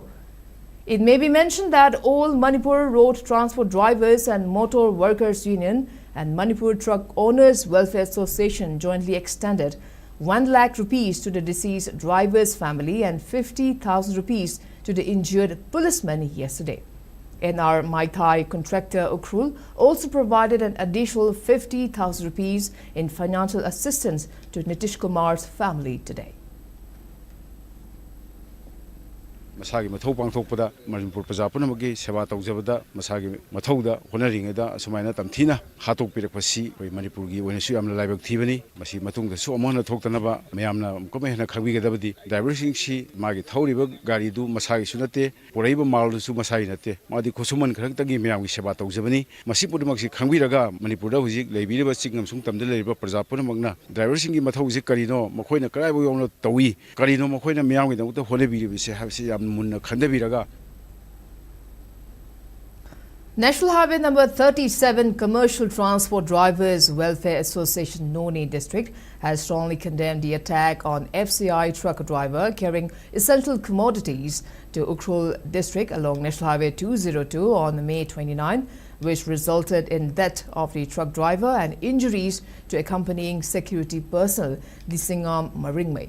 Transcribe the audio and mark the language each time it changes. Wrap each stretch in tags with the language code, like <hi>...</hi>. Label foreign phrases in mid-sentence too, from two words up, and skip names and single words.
<en>It may be mentioned that all Manipur Road Transport Drivers and Motor Workers Union and Manipur Truck Owners Welfare Association jointly extended 1 lakh rupees to the deceased driver's family and 50,000 rupees to the injured policeman yesterday. NR Maitai contractor Ukhrul also provided an additional 50,000 rupees in financial assistance to Nitish Kumar's family today.</en> <mni>Masagi mathau pangthokpada Manipur praja punamagi seva tawjabada masagi mathauda honaringada asumaina tamthina hatok pirakpasi koi Manipurgi oinasu yamna laibak thibani masi matungda su amona thoktanaba mayamna komehna khagbigadabadi driver singsi magi thauriba gari du masagi sunate poraiba maldu su masagi nate madi khosuman kharangtagi mayamgi seva tawjabani masi pudimaksi khangbiraga Manipurda hujik leibiriba chingam sungtamda leiba praja punamagna driver singi mathauji karino makhoina karaibo yomna tawi karino makhoina mayamgi damta honebiribise habsi</mni> <en>National Highway number 37 Commercial Transport Drivers Welfare Association Noni District has strongly condemned the attack on FCI truck driver carrying essential commodities to Ukhrul district along National Highway 202 on May 29, which resulted in death of the truck driver and injuries to accompanying security personnel, the Singam Maringmei.</en>